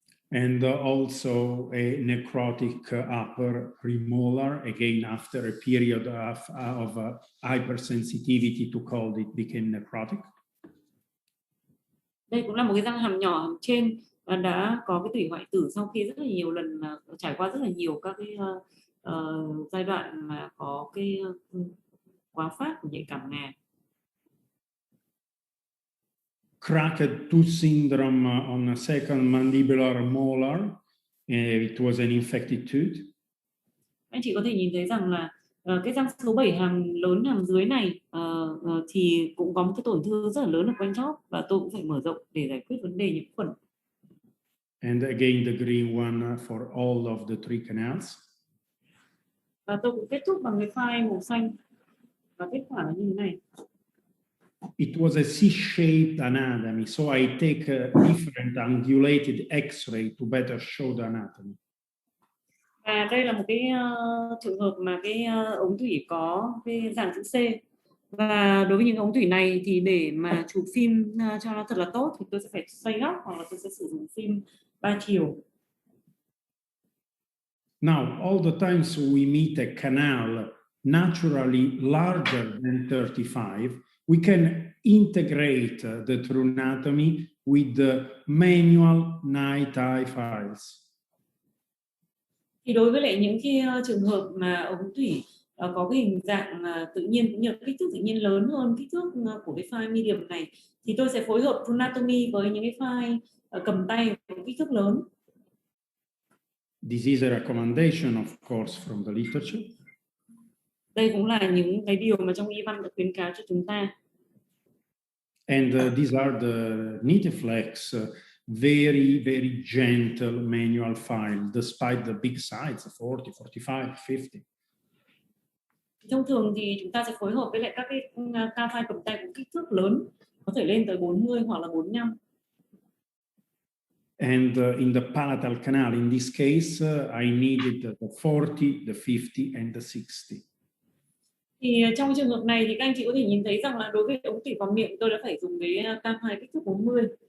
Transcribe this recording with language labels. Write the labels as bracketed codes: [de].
[en] And also a necrotic upper premolar, again after a period of hypersensitivity to cold, it became necrotic. [vi] Đây cũng là một cái răng hàm nhỏ hàm trên và đã có cái tủy hoại tử sau khi rất là nhiều lần trải qua rất là nhiều các cái giai đoạn mà có cái quá phát của nhạy cảm ngà. [en] Cracked tooth syndrome on a second mandibular molar. It was an infected tooth. [vi] Anh chị có thể nhìn thấy rằng là cái răng số 7 hàm lớn hàm dưới này thì cũng có một cái tổn thương rất là lớn ở quanh chóp, và tôi cũng phải mở rộng để giải quyết vấn đề nhiễm khuẩn. [en] And again the green one for all of the three canals. [vi] Và tôi cũng kết thúc bằng cái file màu xanh, và kết quả là như thế này. [en] It was a C-shaped anatomy, so I take a different angulated X-ray to better show the anatomy. [vi] Và đây là một cái trường hợp mà cái ống tủy có cái dạng chữ C. Và đối với những ống tủy này thì để mà chụp phim cho nó thật là tốt thì tôi sẽ phải xoay góc, hoặc là tôi sẽ sử dụng phim 3 chiều. [en] Now, all the times we meet a canal naturally larger than 35, we can integrate the true anatomy with the manual night eye files. [vi] Thì đối với lại những cái trường hợp mà ống thủy có cái hình dạng tự nhiên cũng như kích thước tự nhiên lớn hơn kích thước của cái file medium này, thì tôi sẽ phối hợp true anatomy với những cái file cầm tay có kích thước lớn. [en] This is a recommendation, of course, from the literature. [vi] Đây cũng là những cái điều mà trong y văn được khuyến cáo cho chúng ta. [en] And these are the Nitiflex, very, very gentle manual file, despite the big size, 40, 45, 50. [vi] Thông thường thì chúng ta sẽ phối hợp với lại các cái ca file cầm tay có kích thước lớn, có thể lên tới 40 hoặc là 45. [en] And in the palatal canal, in this case, I needed the 40, the 50, and the 60. [vi] Thì trong trường hợp này thì các anh chị có thể nhìn thấy rằng là đối với ống tủy vào miệng tôi đã phải dùng cái ca file kích thước 40.